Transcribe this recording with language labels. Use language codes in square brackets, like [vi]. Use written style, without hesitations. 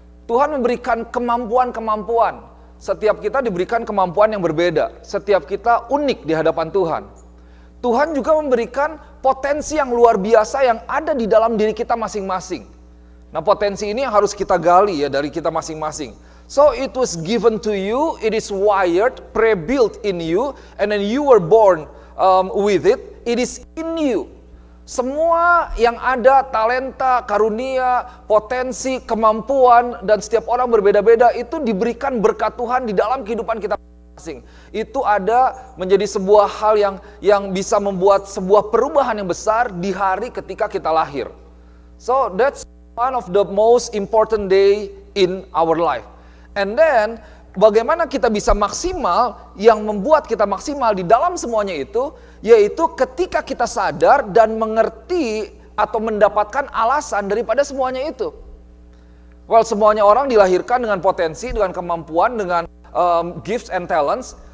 [id] Tuhan memberikan kemampuan-kemampuan. Setiap kita diberikan kemampuan yang berbeda. Setiap kita unik di hadapan Tuhan. Tuhan juga memberikan potensi yang luar biasa yang ada di dalam diri kita masing-masing. Nah, potensi ini yang harus kita gali ya dari kita masing-masing. [en] So it was given to you, it is wired, pre-built in you, and then you were born with it. It is in you. [id] Semua yang ada, talenta, karunia, potensi, kemampuan, dan setiap orang berbeda-beda itu diberikan berkat Tuhan di dalam kehidupan kita masing-masing. Itu ada menjadi sebuah hal yang bisa membuat sebuah perubahan yang besar di hari ketika kita lahir. [en] So that's one of the most important day in our life. And then [id] bagaimana kita bisa maksimal, yang membuat kita maksimal di dalam semuanya itu, yaitu ketika kita sadar dan mengerti atau mendapatkan alasan daripada semuanya itu. Well, semuanya orang dilahirkan dengan potensi, dengan kemampuan, dengan [en] gifts and talents.